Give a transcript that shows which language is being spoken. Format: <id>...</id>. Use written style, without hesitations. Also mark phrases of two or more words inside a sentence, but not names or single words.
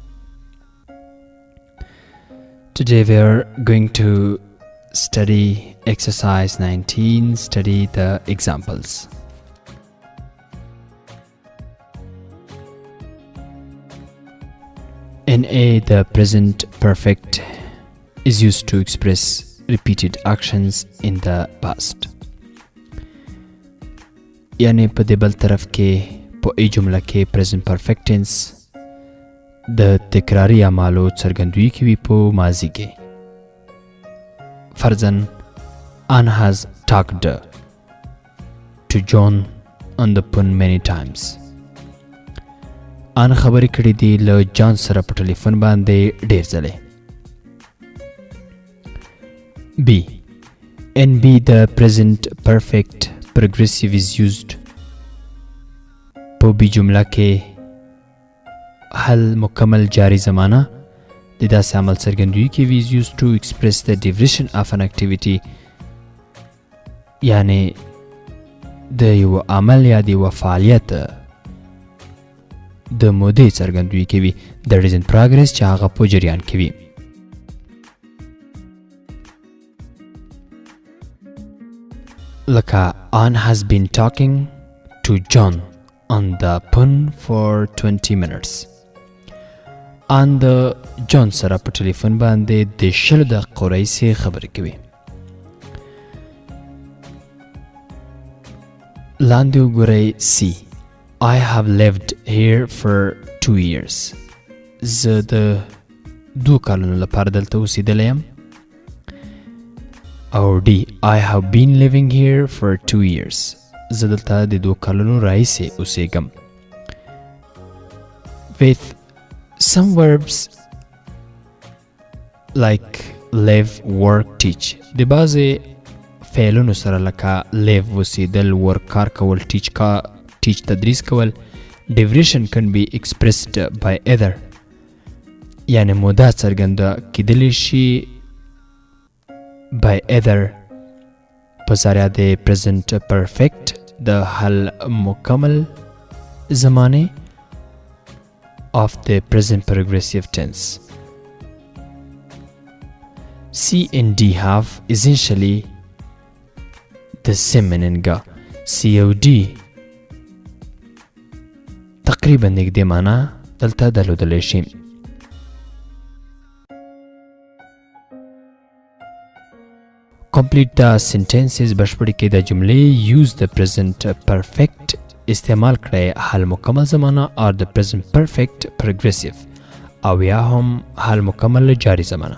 <en>Today we are going to study exercise 19, study the examples. In A, the present perfect is used to express repeated actions in the past.</en> <ps>یعنی په دې بل طرف کې په ای جمله کې</ps> <en>present perfect tense</en> <ps>د تکراري اعمالو څرګندوي کوي په ماضي کې.</ps> <en>فرضاً Anne has talked to John on the phone many times.</en> <ps>Anne خبرې کړې دي له جان سره په ټلیفون باندې ډېر ځلې.</ps> <en>B. In B, the present perfect progressive is used</en> <ps>په بی جمله کې حل مکمل جاری زمانه د داسې عمل څرګندوي کوي</ps> <en>is used to express the duration of an activity</en> <ps>یعنی د یو عمل یا د یو فعالیت د مودې څرګندوي کوي</ps> <en>that is in progress</en> <ps>چې هغه په جریان کې وي.</ps> <en>لکه Anne has been talking to John on the phone for 20 minutes.</en> <ps>Anne د جان سره په ټلیفون باندې د 20 دقیقو راهیسې خبرې کوي. لاندې وګورئ C.</ps> <en>I have lived here for 2 years.</en> <ps>زه د 2 کالونو لپاره دلته اوسېدلی یم. او D.</ps> <en>I have been living here for 2 years.</en> <ps>زه دلته د 2 کالونو راهیسې اوسېږم.</ps> <en>With some verbs like live, work, teach.</en> <ps>د بعضې فعلونو سره لکه live اوسېدل، work کار کول، teach تدریس کول.</ps> <en>Duration can be expressed by either.</en> <ps>یعنې موده څرګنده کیدلی شي</ps> <en>by either</en> <ps>په ذریعه د</ps> <en>present perfect</en> <ps>د حل مکمل زمانه</ps> <en>of the present progressive tense. C and D have essentially the same meaning.</en> <ps>C او D تقریبا نږدې معنا دلته درلودلی شي.</ps> <en>Complete the sentences.</en> <ps>بشپړې کې د جملې</ps> <en>use the present perfect</en> <ps>استعمال کړئ حال مکمل زمانه</ps> <en>or the present perfect progressive</en> <ps>او یا هم حال مکمل جاری زمانه.</ps>